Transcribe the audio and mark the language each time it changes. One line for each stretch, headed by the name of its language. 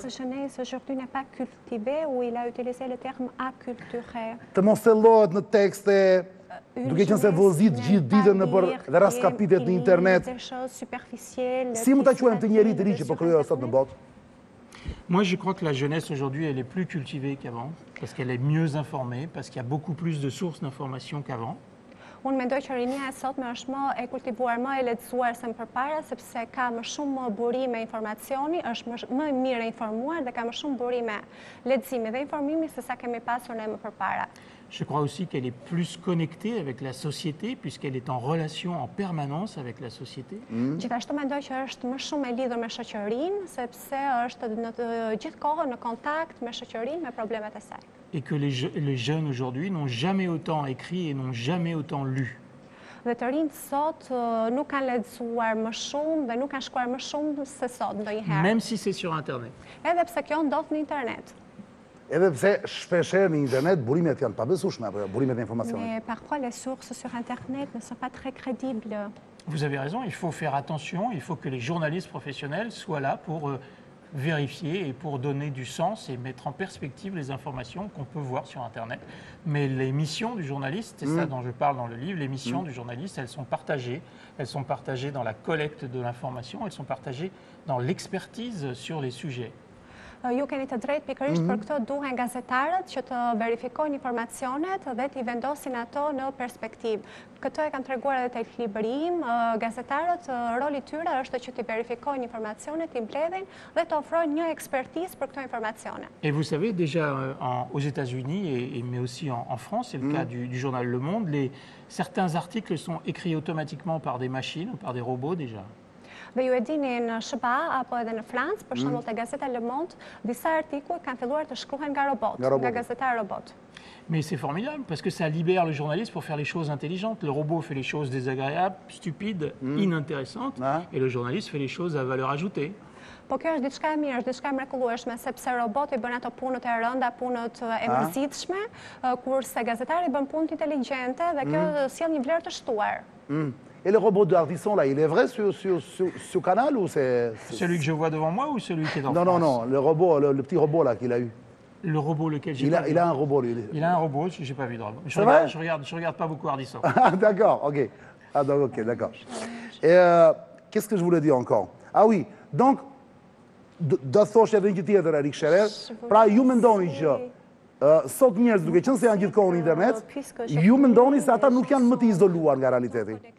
French: Notre jeunesse aujourd'hui n'est pas cultivée, où il a utilisé le terme acculturé.
Albanian: të mos thellohet në tekste, duke qenë se vozit gjithë ditën në për dhe raskapitet në internet. Si mund ta quajmë të njerit të ri që po krijohet sot në botë?
French: Moi, je crois que la jeunesse aujourd'hui, elle est plus cultivée qu'avant, parce qu'elle est mieux informée, parce qu'il y a beaucoup plus de sources d'informations qu'avant.
Albanian: Unë mendoj që rinia e sotme është më e kultivuar, më e lexuar se më përpara, sepse ka më shumë burime informacioni, është më mirë informuar dhe ka më shumë burime leximi dhe informimi se sa kemi pasur ne më përpara.
French: Je crois aussi qu'elle est plus connectée avec la société, puisqu'elle est en relation en permanence avec la société.
Albanian: Gjithashtu mendoj që është më shumë e lidhur me shoqërinë, sepse është në të gjithë kohën në kontakt me shoqërinë, me problemet e saj.
French: Et que les jeunes aujourd'hui n'ont jamais autant écrit et n'ont jamais autant lu.
Albanian: Dhe të rinjt sot nuk kanë lexuar më shumë dhe nuk kanë shkruar më shumë se sot ndonjëherë.
French: Même si c'est sur Internet.
Albanian: Edhe pse kjo ndodh në internet. Edhe pse shpeshherë në internet burimet janë pabesueshme, apo burimet e informacionit.
French: Mais parfois, les sources sur Internet ne sont pas très crédibles. Vous avez raison, il faut faire attention, il faut que les journalistes professionnels soient là pour vérifier et pour donner du sens et mettre en perspective les informations qu'on peut voir sur Internet. Mais les missions du journaliste, c'est ça dont je parle dans le livre, les missions du journaliste, elles sont partagées dans la collecte de l'information, elles sont partagées dans l'expertise sur les sujets.
Albanian: Ju keni të drejtë pikërisht për këtë duhen gazetarët që të verifikojnë informacionet dhe t'i vendosin ato në perspektivë. Këtë e kanë treguar edhe tek libri im, gazetarët roli i tyre është që t'i verifikojnë informacionet, t'i mbledhin dhe të ofrojnë një ekspertizë për këto informacione.
French: Et vous savez, déjà aux États-Unis, mais aussi en France, c'est le cas du journal Le Monde, certains articles sont écrits automatiquement par des machines ou par des robots déjà.
Albanian: Dhe ju e dini në SBA apo edhe në Francë, për shembull te gazeta Le Monde, disa artikuj kanë filluar të shkruhen nga robot, nga gazetarë robot.
French: Mais c'est formidable parce que ça libère le journaliste pour faire les choses intelligentes. Le robot fait les choses désagréables, stupides, inintéressantes, et le journaliste fait les choses à valeur ajoutée.
Albanian: Po kjo është diçka e mirë, është diçka e mrekullueshme, sepse roboti bën ato punët e rënda, punët e mërzitshme, kurse gazetari bën punët inteligjente dhe kjo sjell një vlerë të shtuar.
French: Et le robot de Ardisson, là, il est vrai sur Canal ou c'est... Celui que je vois devant moi ou celui qui est en France? Non, le robot, le petit robot là qu'il a eu. Le robot lequel j'ai pas vu. Il a un robot, lui. Il a un robot, je n'ai pas vu de robot. Je regarde pas beaucoup Ardisson. D'accord, ok. Ah, donc, ok, d'accord. Et qu'est-ce que je voulais dire encore? Ah oui, donc,
Albanian: do të thosh edhe një tjetër, Erik Sherer, pra ju mendoni që sot njerëz duke qenë se janë gjithkohë në internet, ju mendoni se ata nuk janë më të izoluar nga realiteti.